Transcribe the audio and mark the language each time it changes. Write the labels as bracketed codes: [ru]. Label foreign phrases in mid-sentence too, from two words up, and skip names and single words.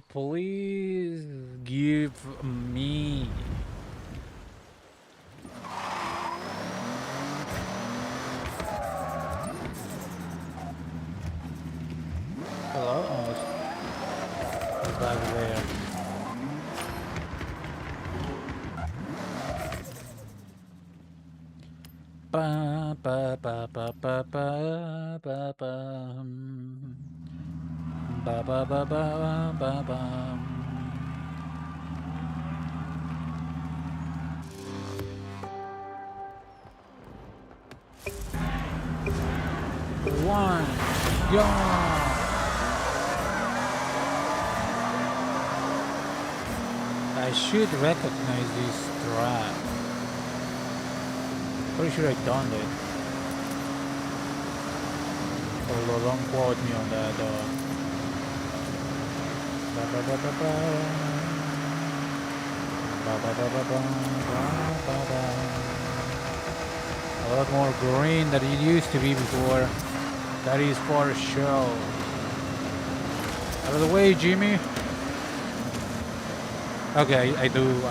[en] Please give me. Hello? Oh, it's back there. Ba ba ba ba ba ba ba ba. Ba ba ba ba ba ba. One, go! I should recognize this track. Pretty sure I done it. Although don't quote me on that though. Ba ba ba ba ba. Ba ba ba ba ba ba ba ba. A lot more green than it used to be before. That is for sure. Out of the way, Jimmy. Okay, I do know.